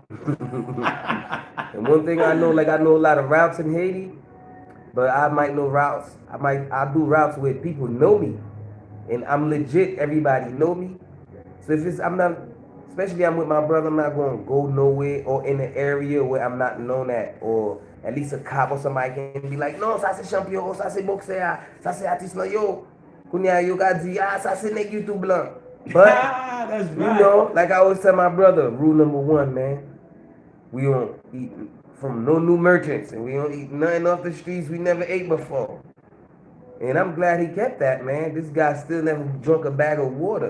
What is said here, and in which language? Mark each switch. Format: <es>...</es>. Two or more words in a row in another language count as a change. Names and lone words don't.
<en>And one thing I know, like I know a lot of routes in Haiti, but I might know routes. I do routes where people know me, and I'm legit. Everybody know me. So if it's I'm not, especially I'm with my brother, I'm not going to go nowhere or in an area where I'm not known at, or at least a cop or somebody can be like,</en> <ht>non, ça c'est champion, ça c'est boxeur, ça c'est artiste là yo. Kounya yo ka di, ah, ça c'est nèg YouTube blanc.</ht> <en>But That's you right. know, like I always tell my brother, rule number one, man. We don't eat from no new merchants, and we don't eat nothing off the streets we never ate before. And I'm glad he kept that, man. This guy still never drunk a bag of water.</en>